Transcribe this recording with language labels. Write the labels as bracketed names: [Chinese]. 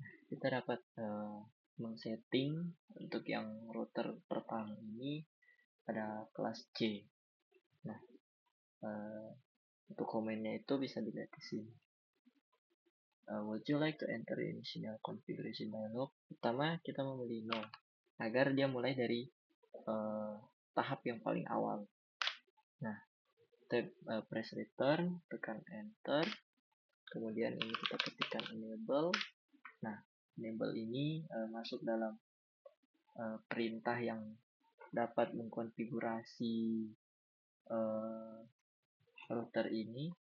[Indonesian] Kita dapat men-setting untuk yang router pertama ini pada kelas C. Nah, untuk komennya itu bisa dilihat di sini. [English] Would you like to enter initial configuration dialog? [Indonesian] Pertama, kita memilih no, agar dia mulai dari tahap yang paling awal. Nah, [English] press return, [Indonesian] tekan enter, kemudian ini kita ketikkan enable. Nah, enable ini masuk dalam perintah yang dapat mengkonfigurasi router ini.